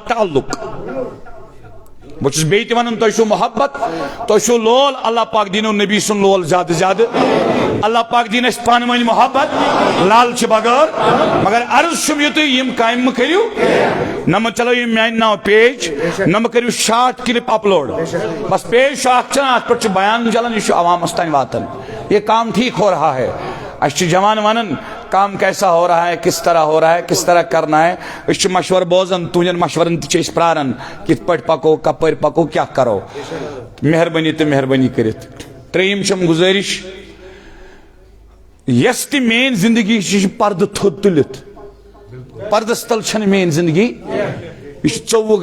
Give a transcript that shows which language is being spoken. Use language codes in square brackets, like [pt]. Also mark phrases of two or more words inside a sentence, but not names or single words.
[ks] تعلق بہٕ چھُس بیٚیہِ تہِ ونان تۄہہِ چھُو محبت تۄہہِ چھُو لول اللہ پاک دیٖنو نبی سُنٛد لول زیادٕ زیادٕ اللہ پاک دِیِن اَسہِ پانہٕ ؤنۍ محبت لالچہِ بغٲر مگر عرض چھُم یہِ تُہۍ یِم کامہِ مہٕ کٔرِو نہ مہٕ چلٲیِو میانہِ ناوٕ پیج نہ مہٕ کٔرِو [en] short clip upload [ks] بس پیج چھُ اکھ چلان اتھ پٮ۪ٹھ چھُ بیان چلان یہِ چھُ عوامس تانۍ واتان [ur] یہ کام ٹھیک ہو رہا ہے [ks] اَسہِ چھِ جوان ونان [ur] کام کیسا ہو رہا ہے کس طرح ہو رہا ہے کس طرح کرنا ہے [ks] أسۍ چھِ مشور بوزان تُہنٛدٮ۪ن مشورن تہِ چھِ أسۍ پراران کِتھ پٲٹھۍ پکو کپٲرۍ پکو کیاہ کرو مہربٲنی تہٕ مہربٲنی کٔرِتھ ترٛیٚیِم چھم گُزٲرِش یس تہِ میٲنۍ زندگی چھِ یہِ چھِ پردٕ تھوٚد تُلِتھ پردس تل چھنہٕ میٲنۍ زندگی یہِ چھِ 24